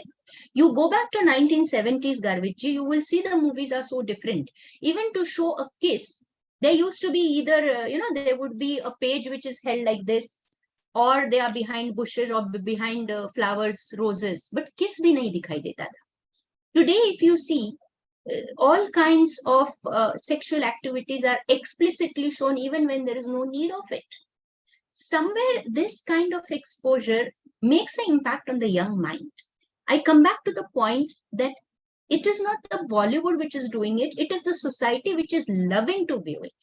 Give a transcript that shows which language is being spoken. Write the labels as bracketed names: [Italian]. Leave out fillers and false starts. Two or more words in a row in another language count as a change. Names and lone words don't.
[English] You go back to 1970s, Garvitji, you will see the movies are so different. Even to show a kiss, there used to be either, there would be a page which is held like this, or they are behind bushes or behind flowers, roses, but [Hindi] kiss भी नहीं दिखाई देता था. [English] Today, if you see, all kinds of sexual activities are explicitly shown even when there is no need of it. Somewhere this kind of exposure makes an impact on the young mind. I come back to the point that it is not the Bollywood which is doing it, it is the society which is loving to view it.